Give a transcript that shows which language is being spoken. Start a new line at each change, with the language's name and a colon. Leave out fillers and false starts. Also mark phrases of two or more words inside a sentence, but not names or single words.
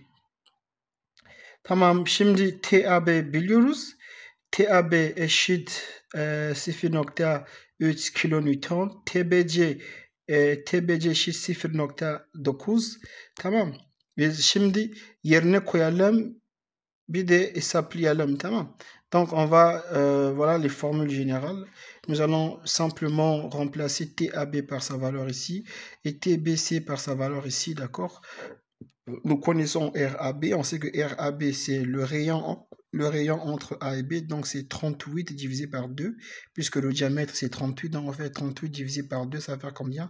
Turkish: Tamam, şimdi TAB biliyoruz. TAB eşit 0,3 kilonewton. TBC eşit 0,9. Tamam. Biz şimdi yerine koyalım. Bir de hesaplayalım, tamam.
French: Donc on va, voilà les formules générales. Nous allons simplement remplacer TAB par sa valeur ici et TBC par sa valeur ici, d'accord? Nous connaissons RAB, on sait que RAB c'est le rayon entre A et B, donc c'est 38 divisé par 2, puisque le diamètre c'est 38, donc on fait 38 divisé par 2, ça va faire combien?